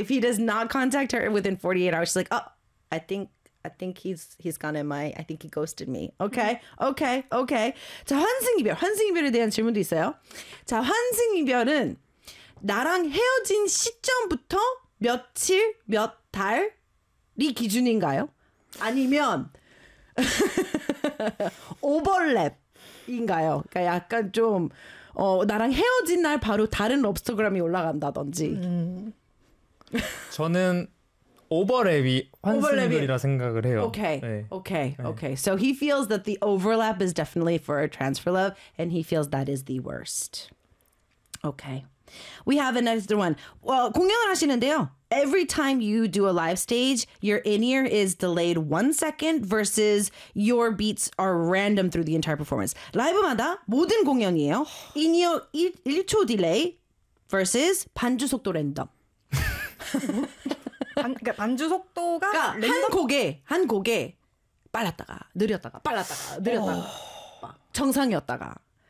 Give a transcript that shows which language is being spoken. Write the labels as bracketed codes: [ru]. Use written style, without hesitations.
[en] If he does not contact her within 48 hours, she's like, oh, I think he's gone MIA. I think he ghosted me. Okay. okay. Okay. [ko] 자, 환승이별. 환승이별에 대한 질문도 있어요. 자, 환승이별은 나랑 헤어진 시점부터 며칠, 몇 달이 기준인가요? 아니면 오버랩. 인가요? 그러니까 약간 좀 어, 나랑 헤어진 날 바로 다른 럽스터그램이 올라간다든지. 저는 오버랩이 환승이별이라 생각을 해요. 오케이, 오케이, 오케이. [en] So he feels that the overlap is definitely for a transfer love, and he feels that is the worst. Okay, we have another one. Well, [ko] 공연을 하시는데요. [en] Every time you do a live stage, your in-ear is delayed 1 second versus your beats are random through the entire performance. [ko] 라이브마다 모든 공연이에요. In-ear 1초 delay versus 반주 속도 랜덤. 그러니까 반주 속도가 그러니까 랜덤? 한 곡에 빨랐다가 느렸다가 빨랐다가 느렸다가 정상이었다가.